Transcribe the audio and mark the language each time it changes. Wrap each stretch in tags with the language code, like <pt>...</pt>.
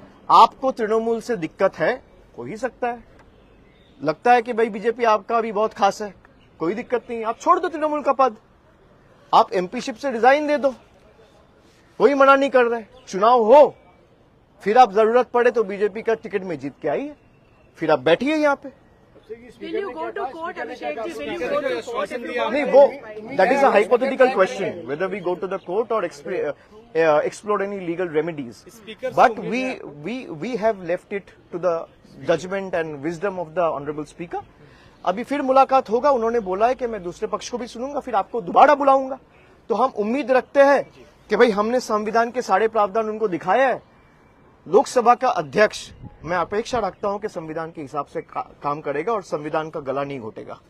<hi>आपको तृणमूल से दिक्कत है, हो ही सकता है, लगता है कि भाई बीजेपी आपका भी बहुत खास है, कोई दिक्कत नहीं, आप छोड़ दो तृणमूल का पद, आप एमपीशिप से रिजाइन दे दो, कोई मना नहीं कर रहे। चुनाव हो, फिर आप जरूरत पड़े तो बीजेपी का टिकट में जीत के आइए, फिर आप बैठिए यहाँ पे। नहीं, वो</hi> <en>That is a hypothetical question whether we go to the court और explore any legal remedies, but we have left it to the judgment and wisdom of the honorable speaker.</en> <hi>अभी फिर मुलाकात होगा, उन्होंने बोला है कि मैं दूसरे पक्ष को भी सुनूंगा, फिर आपको दोबारा बुलाऊंगा। तो हम उम्मीद रखते हैं कि भाई हमने संविधान के सारे प्रावधान उनको दिखाया है। लोकसभा का अध्यक्ष, मैं अपेक्षा रखता हूं कि संविधान के हिसाब से काम करेगा और संविधान का गला नहीं घोटेगा।</hi>